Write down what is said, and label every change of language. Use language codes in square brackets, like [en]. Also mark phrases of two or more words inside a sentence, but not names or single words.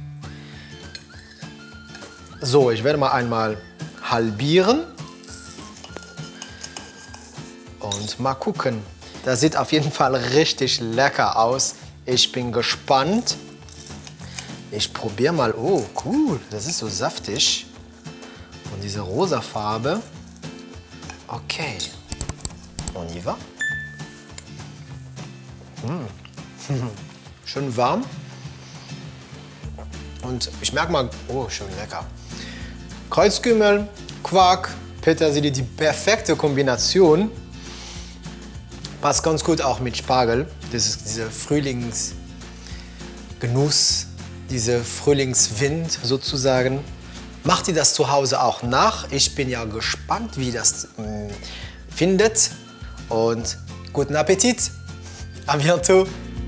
[de] So, ich werde mal einmal halbieren. Und mal gucken. Das sieht auf jeden Fall richtig lecker aus. Ich bin gespannt. Ich probiere mal. Oh, cool. Das ist so saftig. Und diese rosa Farbe. [fr] Okay. On y va. [de] Schön warm. Und ich merke mal, oh, schön lecker. Kreuzkümmel, Quark, Petersilie, die perfekte Kombination. Passt ganz gut auch mit Spargel. Das ist dieser Frühlingsgenuss, dieser Frühlingswind sozusagen. Macht ihr das zu Hause auch nach? Ich bin ja gespannt, wie ihr das findet. Und guten Appetit! [fr] À bientôt!